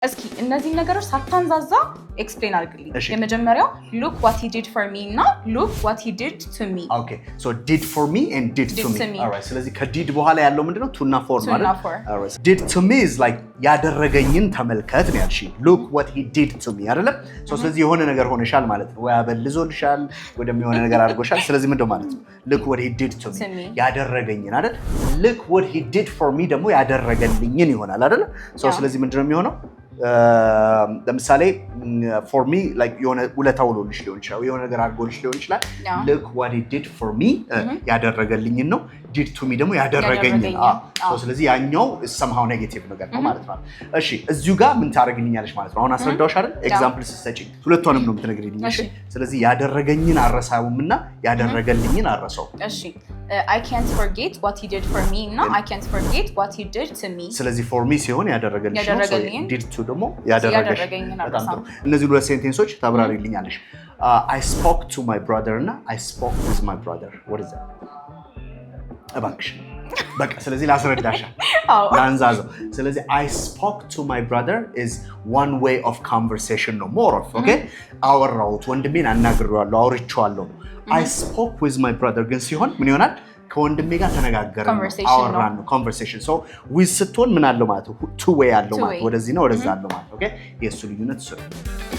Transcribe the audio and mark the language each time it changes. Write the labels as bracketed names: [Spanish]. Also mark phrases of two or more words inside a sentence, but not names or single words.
[Amharic] እስኪ እነዚህ ነገሮች ሳታንዛዛ ኤክስፕሌን አድርግልኝ። የመጀመሪያው [English] look what he did for me [Amharic] እና [English] look what he did to me. Okay, so did for me and did to me. Alright, [Amharic] ስለዚህ ከdid በኋላ ያለው ምንድነው? to እና for ማለት ነው. [English] Alright. Did to me is like [Amharic] ያደረገኝን ተመልከት ነው ያልሽኝ. [English] Look what he did to me አይደለም? [Amharic] so ስለዚህ የሆነ ነገር ሆነሻል ማለት ነው። ወይ አበልዞልሻል፣ ወደም የሆነ ነገር አድርጎሻል። ስለዚህ ምንድነው ማለት ነው? [English] Look what he did to me. [Amharic] ያደረገኝን አይደል? [English] Look what he did for me [Amharic] ደግሞ ያደረገልኝን ይሆናል አይደል? so ስለዚህ ምንድነው የሚሆነው? ለምሳሌ [English] for me like [Amharic] የሆነ ውለታ ውሎልሽ ሊሆን ይችላል የሆነ ነገር አድርጎልሽ ሊሆን ይችላል [English] look what he did for me [Amharic] ያደረገልኝ ነው [English] did to me [Amharic] ደግሞ ያደረገኝ ነው ስለዚህ ያኛው [English] somehow negative [Amharic] ነገር ነው ማለት ነው እሺ እዚሁ ጋር ምን ታደርግልኛለሽ ማለት ነው አሁን አስረዳውሽ አይደል ኤግዛምፕል ስትሰጪኝ ሁለቱንም ነው የምትነግሪልኝ እሺ ስለዚህ ያደረገኝን አረሳውምና ያደረገልኝን አረሳው [English] እሺ I can't forget what he did for me እና I can't forget what he did to me [Amharic] ስለዚህ [English] for me [Amharic] ሲሆን ያደረገልሽ ነው [English] so did to [Amharic] ደግሞ ያደረገኝ በጣም ጥሩ እነዚህ ሁለት ሴንቴንሶች ታብራሪልኛለሽ [English] I spoke to my brother [Amharic] እና [English] I spoke with my brother what is that [Amharic] እባክሽ በቃ ስለዚህ ላስረዳሽ ላንዛዛው ስለዚህ [English] I spoke to my brother is one way of conversation no more of okay [Amharic] አወራሁት ወንድሜን አናግሬዋለሁ አውርቼዋለሁ [English] I spoke with my brother [Amharic] ግን ሲሆን ምን ይሆናል ከወንድሜ ጋር ተነጋገርን አወራን [English] conversation so we [Amharic] ስትሆን ምን አለው ማለት [English] two way [Amharic] አለው ማለት ወደዚህ ነው ወደዛ አለው ማለት okay የሱ ልዩነት እሱ